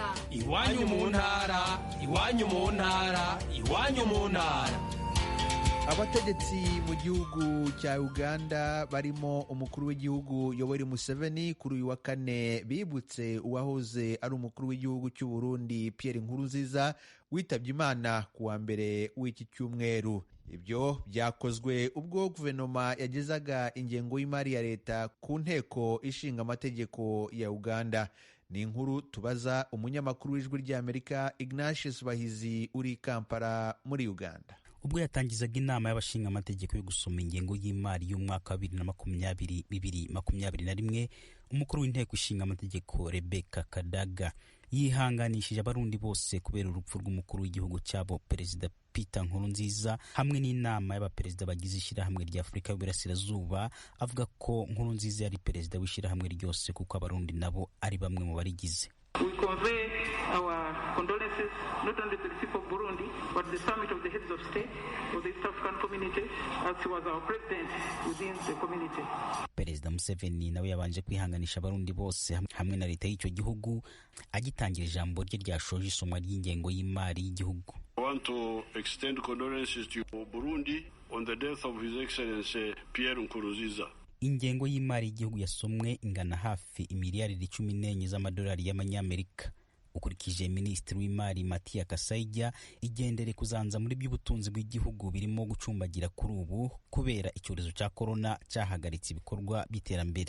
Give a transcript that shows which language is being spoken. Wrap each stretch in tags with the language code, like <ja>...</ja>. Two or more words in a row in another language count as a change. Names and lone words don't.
<rw>Iwanyu mu ntara, iwanyu mu ntara, iwanyu mu ntara. Abategetsi mu gihugu cya Uganda barimo umukuru w'igihugu Yoweri Museveni kuri uyu wa kane bibutse uwahoze ari umukuru w'igihugu cy'u Burundi Pierre Nkurunziza witabye Imana ku wa mbere w'iki cyumweru. Ibyo byakozwe ubwo guverinoma yagezaga ingengo y'imari ya leta ku nteko ishinga amategeko ya Uganda. Ni inkuru tubaza umunyamakuru w'Ijwi ry'Amerika Ignatius Bahizi uri Kampala muri Uganda. Ubwo yatangizaga inama y'abashinga amategeko yo gusoma ingengo y'imari y'umwaka wa 2020-2021, umukuru w'inteko ishinga amategeko Rebecca Kadaga yihanganishije abarundi bose kubera urupfu rw'umukuru w'igihugu cyabo Perezida Peter Nkurunziza hamwe n'inama y'abaperezida bagize ishyirahamwe rya Afurika y'Uburasirazuba. Avuga ko Nkurunziza yari perezida w'ishyirahamwe ryose kuko abarundi nabo ari bamwe mu barigize.</rw> <en>We convey our condolences not only to the people of Burundi, but the summit of the heads of state of the East African community, as he was our president within the community.</en> <rw>Perezida Museveni nawe yabanje kwihanganisha abarundi bose hamwe na leta y'icyo gihugu agitangira ijambo rye ryashoje isomwa ry'ingengo y'imari y'igihugu.</rw> <en>I want to extend condolences to Burundi on the death of His Excellency Pierre Nkurunziza.</en> <rw>Ingengo y'imari y'igihugu yasomwe ingana hafi imiliyaridi 14 z'amadolari y'amanyamerika. Ukurikije Minisitiri w'Imari Matia Kasaija, igendere kuzanza muri by'ubutunzi bw'igihugu birimo gucumbagira kuri ubu kubera icyorezo cya corona cyahagaritse ibikorwa by'iterambere.</rw>